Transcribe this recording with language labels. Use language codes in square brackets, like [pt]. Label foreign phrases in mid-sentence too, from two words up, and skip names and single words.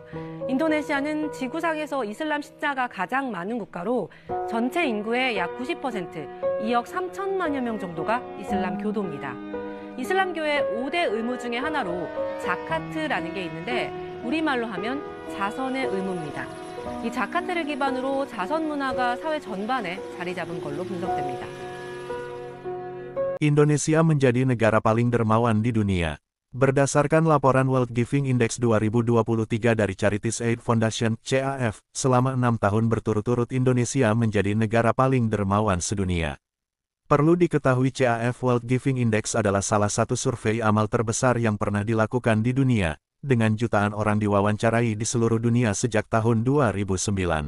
[ko] 인도네시아는 지구상에서 이슬람 신자가 가장 많은 국가로 전체 인구의 약 90%, 2억 3천만여 명 정도가 이슬람 교도입니다. 이슬람교의 5대 의무 중에 하나로 자카트라는 게 있는데 우리말로 하면 자선의 의무입니다. 이 자카트를 기반으로 자선 문화가 사회 전반에 자리 잡은 걸로 분석됩니다. [id] Indonesia menjadi negara paling dermawan di dunia. Berdasarkan laporan World Giving Index 2023 dari Charity Aid Foundation (CAF), selama 6 tahun berturut-turut Indonesia menjadi negara paling dermawan sedunia. Perlu diketahui CAF World Giving Index adalah salah satu survei amal terbesar yang pernah dilakukan di dunia, dengan jutaan orang diwawancarai di seluruh dunia sejak tahun 2009.